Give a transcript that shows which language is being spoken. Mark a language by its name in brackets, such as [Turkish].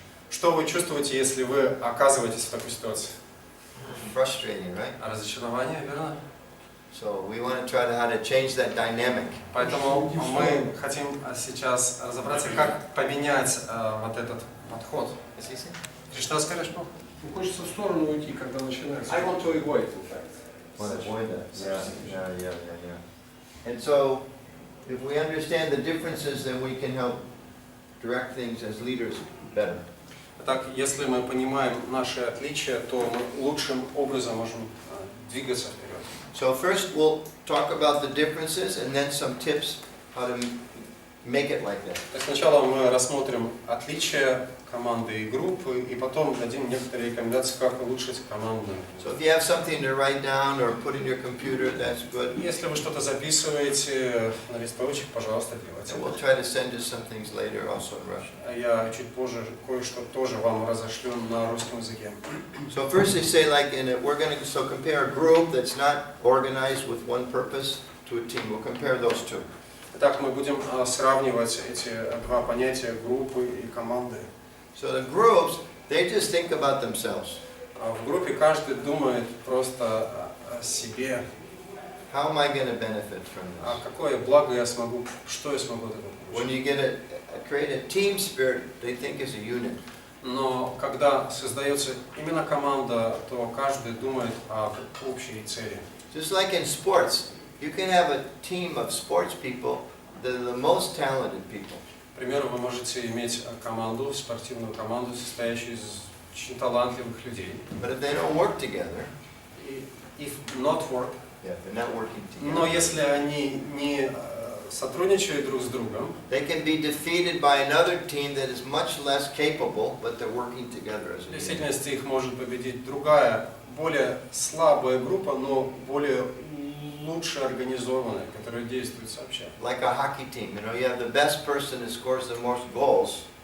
[Russian] Что вы чувствуете, если вы оказываетесь в такой ситуации? [English] Frustrating, right? [Russian] Разочарование, верно? [English] So we want to try how to change that dynamic. [Russian] Поэтому мы хотим сейчас разобраться, как поменять вот этот подход. Ты что скажешь, Бог? Хочется в сторону уйти, когда начинается. [English] I want to avoid, in fact. Want to avoid that. Yeah. And so, if we understand the differences, then we can help direct things as leaders better. [Russian] Так, если мы понимаем наши отличия, то мы лучшим образом можем двигаться вперед. [English] So first we'll talk about the differences and then some tips how to make it like that. [Russian] Сначала мы рассмотрим отличия команды и группы, и потом дадим некоторые рекомендации, как улучшить команду. [English] So if you have something to write down or put in your computer, that's good. [Russian] Если вы что-то записываете на листочек, пожалуйста, делайте. [English] And we'll try to send you some things later also in Russian. [Russian] Я чуть позже кое-что тоже вам разошлю на русском языке. [English] So first they say like we're going to compare a group that's not organized with one purpose to a team. We'll compare those two. [Russian] Итак, мы будем сравнивать эти два понятия группы и команды. [English] So the groups, they just think about themselves. [Russian] В группе каждый думает просто о себе. [English] How am I going to benefit from this? [Russian] Какое благо я смогу, что я смогу от этого [English] When you get create a team spirit, they think as a unit. [Russian] Но когда создается именно команда, то каждый думает о общей цели. [English] Just like in sports, you can have a team of sports people that are the most talented people. К примеру, вы можете иметь команду, спортивную команду, состоящую из очень талантливых людей. But if they don't work together, If not work, they're not working together. [Russian] но если они не сотрудничают друг с другом, [English] They can be defeated by another team that is much less capable, but they're working together as [Russian] в [English] a unit. [Russian] действительности их может победить другая, более слабая группа, но более лучше организованная, которая действует сообща. [English] Like a hockey team, you have the best person that scores the most goals,